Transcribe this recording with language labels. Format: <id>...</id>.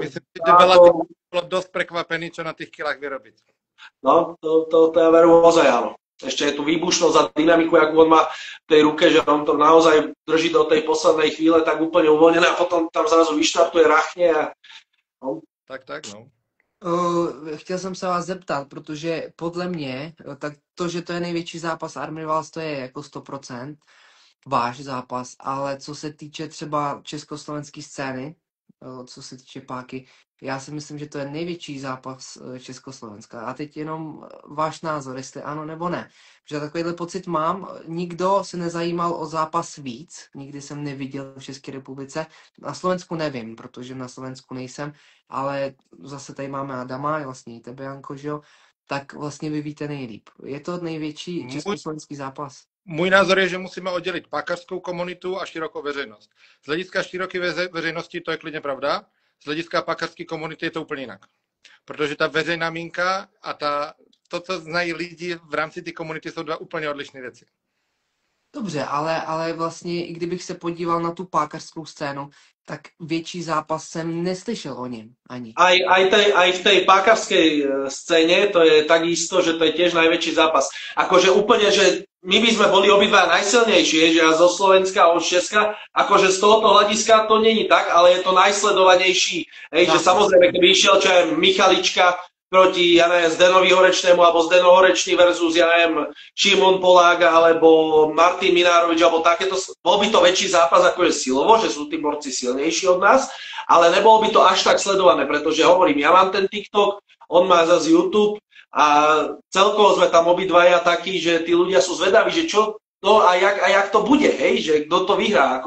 <sk>Myslím, že veľa bolo dosť prekvapený, čo na tých kilách vyrobiť. No, to ja veru ozaj áno. Ešte je tu výbušnosť a dynamiku, ako on má v tej ruke, že on to naozaj drží do tej poslednej chvíle tak úplne uvoľnené a potom tam zrazu vyštartuje, rachne a... No. Tak, no.</sk> <cs>Chtěl jsem se vás zeptat, protože podle mě, tak to, že to je největší zápas Army Wars, to je jako 100% váš zápas, ale co se týče třeba československé scény, co se týče páky, já si myslím, že to je největší zápas Československa. A teď jenom váš názor, jestli ano nebo ne. Že takovýhle pocit mám, nikdo se nezajímal o zápas víc, nikdy jsem neviděl v České republice. Na Slovensku nevím, protože na Slovensku nejsem, ale zase tady máme Adama, vlastně i tebe, Janko, že jo? Tak vlastně vy víte nejlíp. Je to největší československý zápas? Můj názor je, že musíme oddeliť pákařskou komunitu a širokou veřejnost. Z hlediska široké veřejnosti to je klidně pravda, z hlediska pákařské komunity je to úplně jinak. Protože ta veřejná mínka a to, co znají lidi v rámci té komunity, jsou dva úplně odlišné věci. Dobře, ale vlastně, i kdybych se podíval na tu pákařskou scénu, tak větší zápas jsem neslyšel o něm ani.</cs> <sk>Aj v tej pákarskej scéne to je takisto, že to je tiež najväčší zápas. Akože úplne, že my by sme boli obidva najsilnejší, že ja zo Slovenska a od Česka, akože z tohoto hľadiska to není tak, ale je to najsledovanejší. Že samozrejme, keby išiel čo aj Michalička proti, ja neviem, Zdenovi Horečnému, alebo Zdeno Horečný versus, ja neviem, Šimon Polák, alebo Martin Minárovič, alebo takéto, bol by to väčší zápas akože silovo, že sú tí borci silnejší od nás, ale nebolo by to až tak sledované, pretože hovorím, ja mám ten TikTok, on má zase YouTube a celkovo sme tam obidvaja takí, že tí ľudia sú zvedaví, že čo to a jak to bude, hej, že kto to vyhrá.</sk>